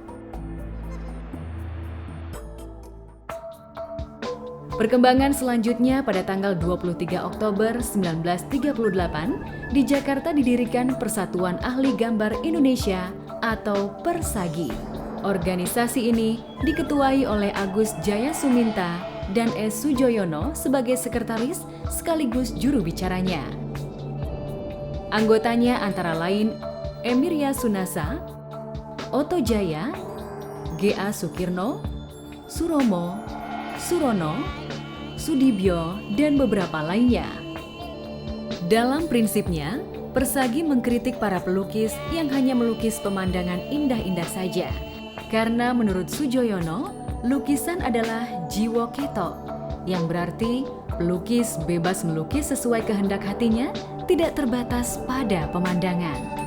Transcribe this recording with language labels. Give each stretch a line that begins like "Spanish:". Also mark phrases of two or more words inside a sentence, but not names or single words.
Indonesian: Perkembangan selanjutnya pada tanggal 23 Oktober 1938 di Jakarta didirikan Persatuan Ahli Gambar Indonesia atau Persagi. Organisasi ini diketuai oleh Agus Jaya Suminta dan S. Sujoyono sebagai sekretaris sekaligus juru bicaranya. Anggotanya antara lain Emiria Sunasa, Oto Jaya, G.A. Sukirno, Suromo, Surono, Sudibyo, dan beberapa lainnya. Dalam prinsipnya, Persagi mengkritik para pelukis yang hanya melukis pemandangan indah-indah saja. Karena menurut Soejoyono, lukisan adalah jiwa ketok, yang berarti pelukis bebas melukis sesuai kehendak hatinya, tidak terbatas pada pemandangan.